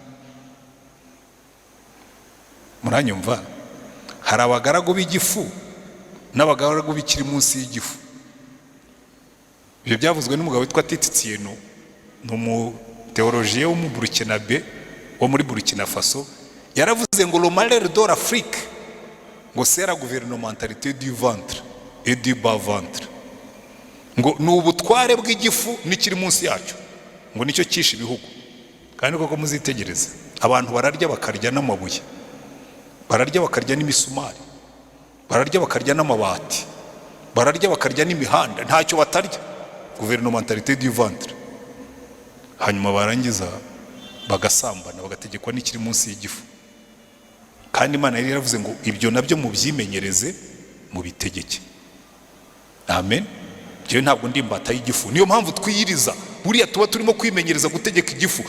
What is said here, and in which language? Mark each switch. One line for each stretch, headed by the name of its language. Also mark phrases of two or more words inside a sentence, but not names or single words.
Kinyarwanda: Muranyumva? Hari abagaragu b'igifu n'abagaragu bikiri munsi y'igifu. Ibyo byavuzwe n'umugabo witwa Tititsiyeno, n'umuteolojiye wo mu Burkinabe, wo muri Burkina Faso. Yaravuze ngo
French: le malheur de l'Afrique, ngo c'est la gouvernementalité du ventre et du bas ventre.
Kinyarwanda: Ngo n'ubutware bw'igifu n'ikiri munsi yacyo, ngo nicyo kishe ibihugu. Kandi koko muzitegereze, abantu bararya bakarya n'amabuye, bararya bakarya n'imisumari, bararya bakarya n'amabati, bararya bakarya n'imihanda, ntacyo batarya.
French: Gouvernementalité du ventre.
Kinyarwanda: Hanyuma barangiza bagasambana, bagategekwa n'ikiri munsi y'igifu. Kandi Imana yari yaravuze ngo ibyo nabyo mubyimenyereze mubitegeke. Amen. Jewe ntabwo ndi imbata y'igifu, niyo mpamvu twiyiriza. Buriya tuba turimo kwimenyereza gutegeka igifu.